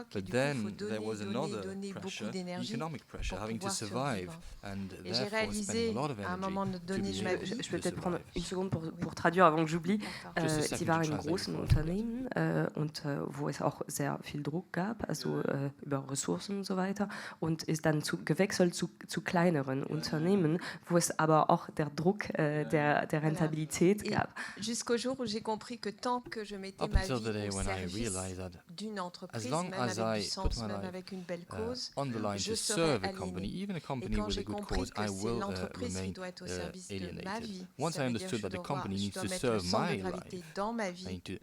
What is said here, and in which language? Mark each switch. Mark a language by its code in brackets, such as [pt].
[en] But then there was another pressure, economic pressure, having to survive, and therefore spending a lot of energy. [fr] Je peux peut-être prendre une seconde pour traduire avant que j'oublie. [de] Sie war in großen Unternehmen und wo es auch sehr viel Druck gab, also über Ressourcen und so weiter, und ist dann gewechselt zu kleineren Unternehmen, wo es aber auch der Druck der Rentabilität Realität gab. [fr] Jusqu'au jour où j'ai compris que tant que je mettais ma vie au service d'une entreprise, même avec du sens, même avec une belle cause, je serais aliéné. Et quand j'ai compris que c'est l'entreprise qui doit être au service de ma vie, ça veut dire que je dois mettre le centre de gravité dans ma vie.